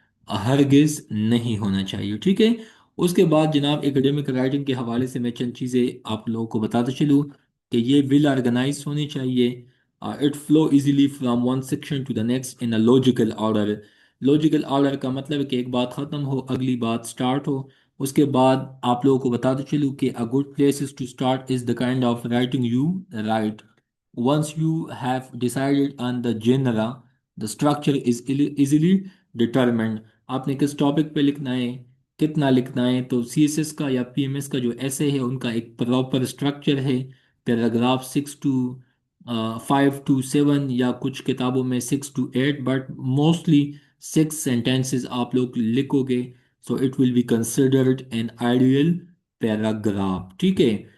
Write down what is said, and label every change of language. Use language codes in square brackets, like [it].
[ur] ہرگز نہیں ہونا چاہیے، ٹھیک ہے۔ اس کے بعد جناب ایکڈیمک رائٹنگ کے حوالے سے میں چند چیزیں آپ لوگوں کو بتاتا چلوں کہ یہ ویل آرگنائز ہونی چاہیے، it flu easily from one section to the next in a logical order, logical order کا مطلب ہے کہ ایک بات ختم ہو اگلی بات سٹارٹ ہو، اس کے بعد آپ لوگوں کو بتاتے چلوں کہ [en] a good places to start is the kind of writing you write. Once you have decided on the genre, the structure is easily determined. [ur] آپ نے کس ٹاپک پہ لکھنا ہے، کتنا لکھنا ہے، تو سی ایس ایس کا یا پی ایم ایس کا جو ایسے ہے ان کا ایک پراپر اسٹرکچر ہے، پیراگراف 6 to 5 to 7، یا کچھ کتابوں میں 6 to 8، بٹ موسٹلی 6 sentences آپ لوگ لکھو گے، so it will be considered an ideal paragraph, ٹھیک ہے۔